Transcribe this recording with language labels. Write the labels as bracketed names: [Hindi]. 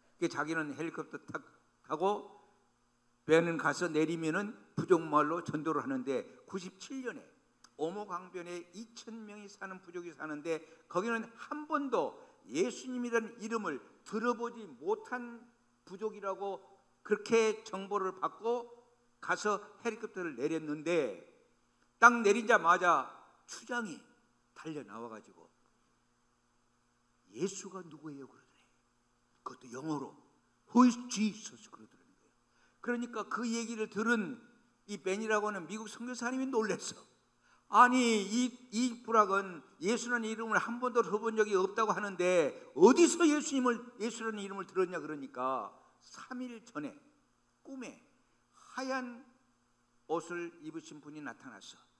[Korean] 자기는 헬리콥터 타고 벤은 가서 내리면은 부족 말로 전도를 하는데 97년에 오모강변에 2,000명이 사는 부족이 사는데 거기는 한 번도 예수님이라는 이름을 들어보지 못한 부족이라고 그렇게 정보를 받고 가서 헬리콥터를 내렸는데 딱 내리자마자 추장이 달려 나와가지고 예수가 누구예요? 그러더래. 그것도 영어로 [English] Who is Jesus? [Korean] 그러더라는 거예요. 그러니까 그 얘기를 들은 이 벤이라고 하는 미국 선교사님이 놀랐어. 아니 이 부락은 예수라는 이름을 한 번도 들어본 적이 없다고 하는데 어디서 예수라는 이름을 들었냐 그러니까 3일 전에 꿈에 하얀 옷을 입으신 분이 나타났어.